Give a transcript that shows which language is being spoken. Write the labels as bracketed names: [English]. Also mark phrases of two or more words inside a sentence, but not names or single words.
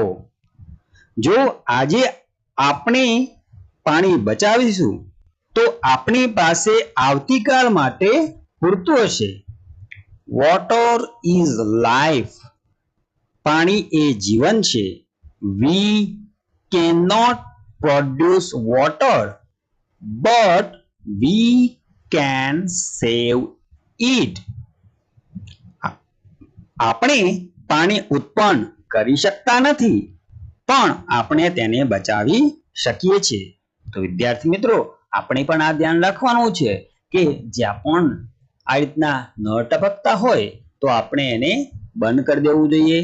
[Gujarati] જો આજે આપણે પાણી બચાવીશું તો આપણી પાસે આવતીકાલ માટે પૂરતું હશે. [English] Water is life. [Gujarati] પાણી એ જીવન છે. [English] We cannot produce water, but we can save it. [Gujarati] આપણે પાણી ઉત્પન્ન કરી શકતા નથી, પણ આપણે તેને બચાવી શકીએ છીએ. તો વિદ્યાર્થી મિત્રો, આપણે પણ આ ધ્યાન રાખવાનું છે કે જ્યાં પણ આ રીતના નળ ટપકતા હોય તો આપણે એને બંધ કરી દેવું જોઈએ.